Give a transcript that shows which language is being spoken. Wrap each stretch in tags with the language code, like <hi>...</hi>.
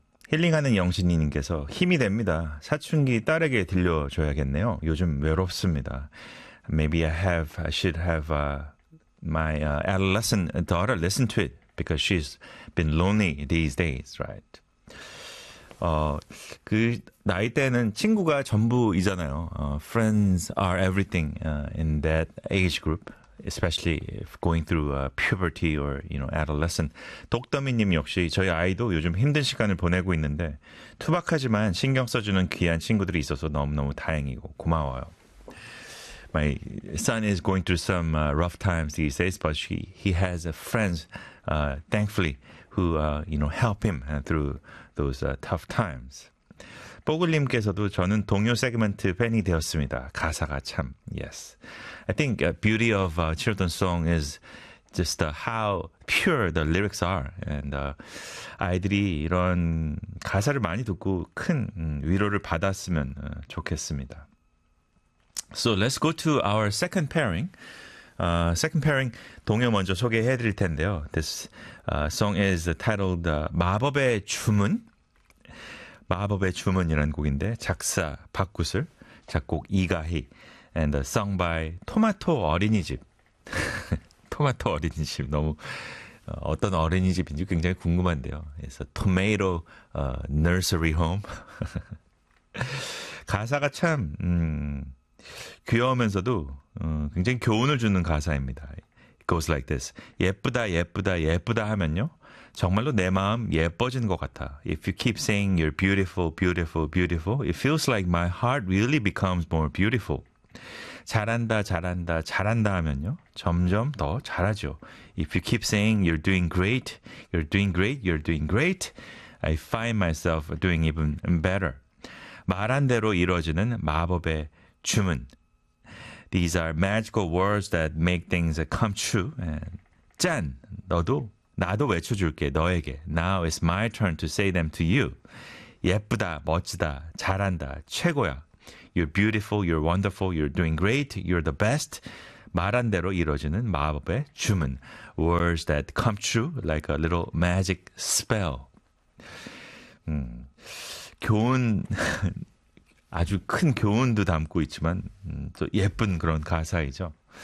<ko>힐링하는 영신이님께서 힘이 됩니다. 사춘기 딸에게 들려줘야겠네요. 요즘 외롭습니다.</ko> <en>Maybe I should have my adolescent daughter listen to it because she's been lonely these days, right?</en> <ko>그 나이 때는 친구가 전부이잖아요.</ko> <en>Friends are everything in that age group, especially if going through puberty or you know adolescent.</en> <ko>독더미님 역시 저희 아이도 요즘 힘든 시간을 보내고 있는데 투박하지만 신경 써주는 귀한 친구들이 있어서 너무너무 다행이고 고마워요.</ko> <en>My son is going through some rough times these days, but he has friends, thankfully, who you know help him through those tough times.</en> <ko>뽀글님께서도 저는 동요 세그먼트 팬이 되었습니다. 가사가 참</ko> <en>yes. I think the beauty of children's song is just how pure the lyrics are, and</en> <ko>아이들이 이런 가사를 많이 듣고 큰 위로를 받았으면 좋겠습니다.</ko> <en>So let's go to our second pairing. Second pairing,</en> <ko>동요 먼저 소개해 드릴 텐데요.</ko> <en>This song is titled 마법의 주문.</en> <ko>마법의 주문이라는 곡인데 작사 박구슬, 작곡 이가희,</ko> <en>and a song by</en> <ko>토마토 어린이집. 토마토 어린이집, 너무 어떤 어린이집인지 굉장히 궁금한데요. 그래서 Tomato Nursery Home. 가사가 참 귀여우면서도 굉장히 교훈을 주는 가사입니다.</ko> <en>It goes like this.</en> <ko>예쁘다 예쁘다 예쁘다 하면요. 정말로 내 마음 예뻐진 것 같아.</ko> <en>If you keep saying you're beautiful, beautiful, beautiful, it feels like my heart really becomes more beautiful.</en> <ko>잘한다 잘한다 잘한다 하면요. 점점 더 잘하죠.</ko> <en>If you keep saying you're doing great, you're doing great, you're doing great, I find myself doing even better.</en> <ko>말한 대로 이루어지는 마법의 주문.</ko> <en>These are magical words that make things come true. And 짠!</en> <ko>너도, 나도 외쳐줄게, 너에게.</ko> <en>Now it's my turn to say them to you.</en> <ko>예쁘다, 멋지다, 잘한다, 최고야.</ko> <en>You're beautiful, you're wonderful, you're doing great, you're the best.</en> <ko>말한 대로 이루어지는 마법의 주문.</ko> <en>Words that come true like a little magic spell.</en> <ko>교훈... 아주 큰 교훈도 담고 있지만 또 예쁜 그런 가사이죠.</ko>